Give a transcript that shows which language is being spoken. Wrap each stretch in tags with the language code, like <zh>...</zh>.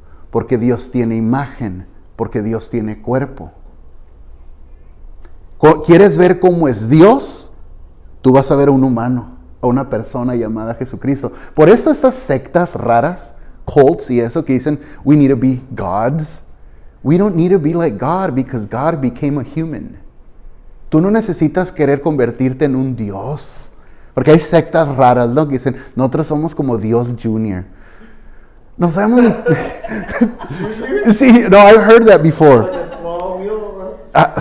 <es>Porque Dios tiene imagen, porque Dios tiene cuerpo. ¿Quieres ver cómo es Dios? Tú vas a ver a un humano, a una persona llamada Jesucristo. Por esto estas sectas raras, cults y eso que dicen,</es> <en>we need to be gods. We don't need to be like God because God became a human.</en> <es>Tú no necesitas querer convertirte en un Dios. Porque hay sectas raras, ¿no? Que dicen, nosotros somos como Dios Junior. No sabemos ni... Sí, no,</es> <en>I've heard that before. Like a small wheel, right?</en>